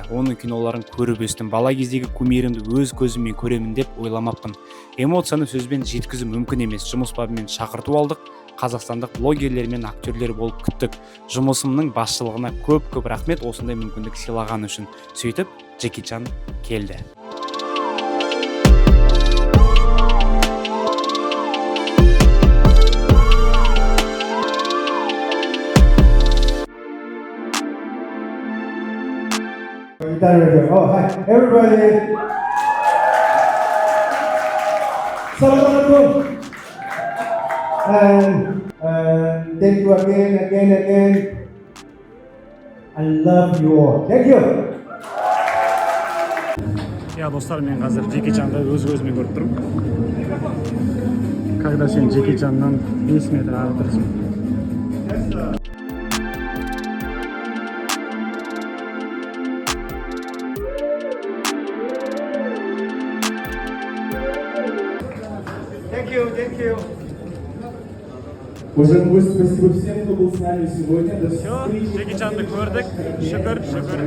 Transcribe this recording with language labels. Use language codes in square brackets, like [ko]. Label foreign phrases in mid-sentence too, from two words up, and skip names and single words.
[kk] Оның киноларын көріп өстім. Бала кездегі кумирімді өз көзіммен көремін деп ойламаппын. Эмоцияны сөзбен жеткізу мүмкін емес. Жұмыс бабымен шақырту алдық. Қазақстандық блогерлер мен актерлер болып күттік. Жұмысымның басшылығына көп рахмет осындай мүмкіндік сыйлаған үшін. Сөйтіп, Джеки Чан келді. [en] Oh, hi, everybody. Assalamualaikum. And thank you again. I love you all. Thank you. [kk] Ya dostlar, men қазір Джеки Чанды өз көзіммен көріп тұрмын. Когда сен Джеки Чаннан 5 метр ары тұрсың. Thank you. [ru] Уважаемые гости, спасибо всем, кто был с нами сегодня. До Все, встречи. [kk] Джеки Чанды көрдік. Шүкір.